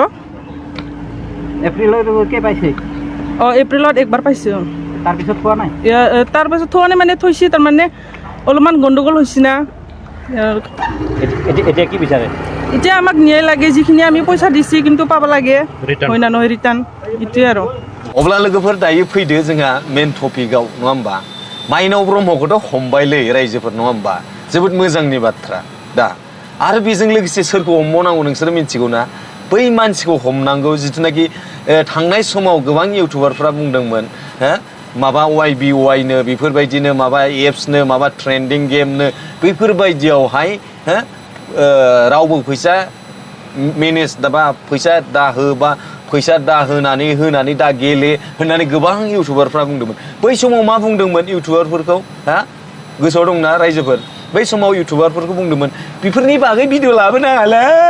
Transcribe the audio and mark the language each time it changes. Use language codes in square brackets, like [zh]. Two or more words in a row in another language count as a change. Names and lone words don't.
[as] এপ্ৰিলত কে পাইছে এপ্ৰিলত একবাৰ পাইছোঁ তাৰপিছত পোৱা নাই তাৰপিছত থোৱা নাই মানে থৈছে তাৰমানে অলপমান গণ্ডগোল হৈছে না এতিয়া কি বিচাৰে এতিয়া আমাক নিয়াই লাগে যিখিনি আমি পইচা দিছি কিন্তু পাব লাগে হয় না নহয় ৰিটাৰ্ণ এইটোৱে আৰু [brx] अब्ला लोगोफोर दायो फैदो जोंहा मेन टपिकआव नङा होमबा माइनाव ब्रह्मखौथ' हमबायलै रायजोफोर नङा होमबा जोबोद मोजांनि बाथ्रा दा आरो बेजों लोगोसे सोरखौ हमबावनांगौ नोंसोर मिथिगौ ना बै मानसिखौ हमनांगौ जिथुनाखि थांनाय समाव गोबां इउटुबारफ्रा बुंदोंमोन हो माबा YBYनो बेफोरबायदिनो माबा एप्सनो माबा ट्रेन्डिं गेमनो बैफोरबायदियावहाय हो रावबो फैसा मेनेज दाबा फैसा दाहोबा फैसा होनानै दा गेले होननानै गोबां इउटुबारफ्रा बुंदोंमोन बै समाव मा बुंदोंमोन इउटुबारफोरखौ हा गोसोआव दंना रायजोफोर बै समाव इउटुबारफोरखौ बुंदोंमन बेफोरनि बागै भिडिअ लाबोनाङालै